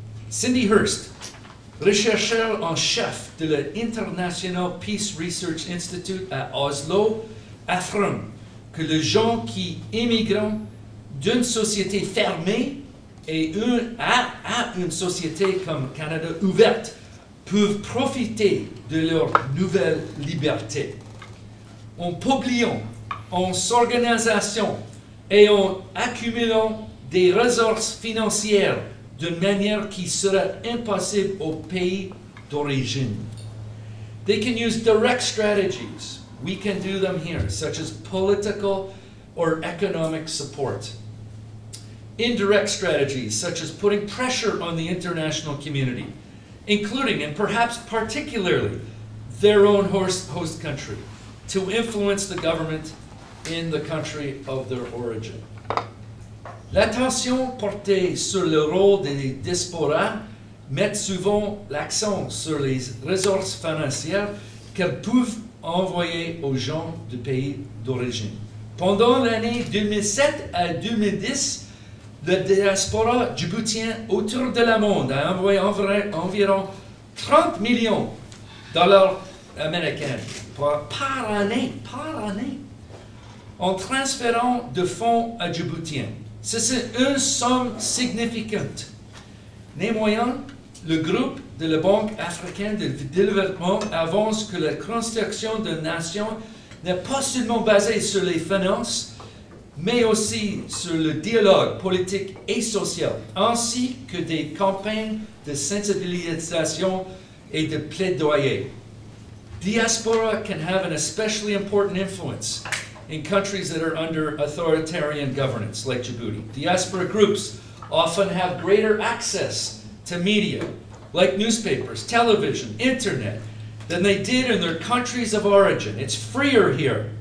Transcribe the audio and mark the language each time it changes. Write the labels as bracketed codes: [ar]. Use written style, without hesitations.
[fr] Cindy Hurst, rechercheur en chef de l'International Peace Research Institute à Oslo, affirme que les gens qui émigrent d'une société fermée et à une société comme Canada ouverte peuvent profiter de leur nouvelle liberté. En publiant, en s'organisant et en accumulant des ressources financières d'une manière qui serait impossible au pays d'origine. [en] They can use direct strategies. We can do them here, such as political or economic support. Indirect strategies, such as putting pressure on the international community, including and perhaps particularly their own host country, to influence the government in the country of their origin. [fr] L'attention portée sur le rôle des diasporas met souvent l'accent sur les ressources financières qu'elles peuvent envoyer aux gens du pays d'origine. Pendant l'année 2007 à 2010, la diaspora djiboutienne autour de le monde a envoyé environ 30 millions de dollars américains par année, en transférant de fonds à Djiboutiens. C'est une somme significante. Néanmoins, le groupe de la Banque africaine de développement avance que la construction d'une nation n'est pas seulement basée sur les finances, mais aussi sur le dialogue politique et social, ainsi que des campagnes de sensibilisation et de plaidoyer. [en] Diaspora can have an especially important influence in countries that are under authoritarian governance, like Djibouti. Diaspora groups often have greater access to media, like newspapers, television, internet, than they did in their countries of origin. It's freer here.